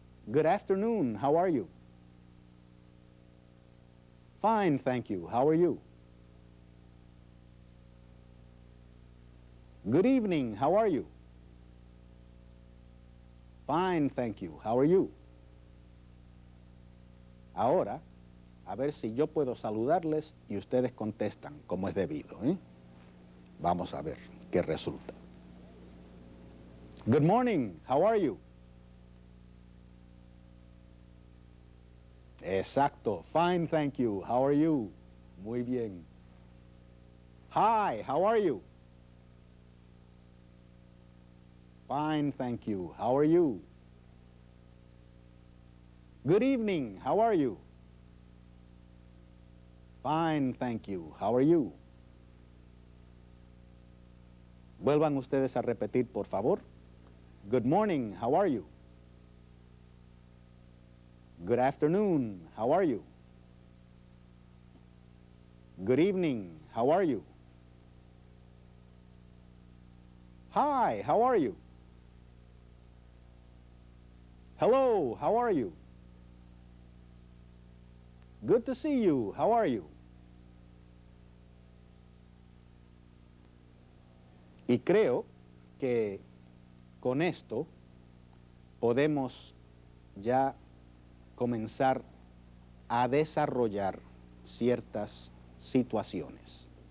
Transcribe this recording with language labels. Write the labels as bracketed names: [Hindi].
[English] Good afternoon, how are you? Fine, thank you, how are you? Good evening, how are you? Fine, thank you, how are you? [Spanish] Ahora, a ver si yo puedo saludarles y ustedes contestan como es debido, ¿eh? Vamos a ver qué resulta. [English] Good morning, how are you? [Spanish] Exacto. [English] Fine, thank you. How are you? [Spanish] Muy bien. [English] Hi, how are you? Fine, thank you. How are you? Good evening. How are you? Fine, thank you. How are you? [Spanish] Vuelvan ustedes a repetir, por favor. [English] Good morning. How are you? Good afternoon, how are you? Good evening, how are you? Hi, how are you? Hello, how are you? Good to see you, how are you? [Spanish] Y creo que con esto podemos ya comenzar a desarrollar ciertas situaciones.